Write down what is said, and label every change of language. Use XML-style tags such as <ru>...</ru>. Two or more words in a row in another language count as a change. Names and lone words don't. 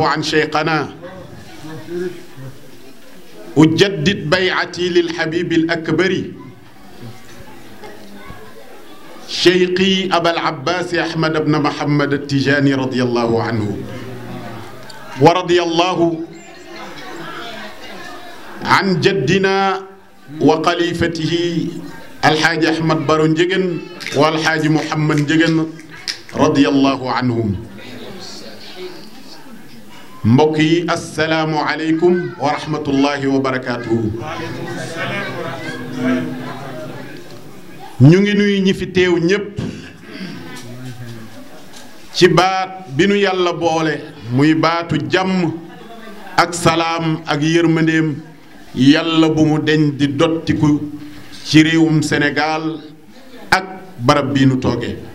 <ar>عن شيخنا أجدد بيعتي للحبيب الأكبر شيخي أبا العباس أحمد بن محمد التجاني رضي الله عنه ورضي الله عن جدنا وخليفته الحاج أحمد بارو نجيغن والحاج محمد نجيغن رضي الله عنهم</ar> <wo>mbokki</wo> <ar>السلام عليكم ورحمة الله وبركاته</ar> <wo>ñu ngi nuyu ñi fi teew ñépp ci baat bi nu yàlla boole muy baatu jàmm ak salaam ak yërmandeem yàlla bu mu deñ di dottiku ci réewum Sénégal ak barab bii nu toogee</wo>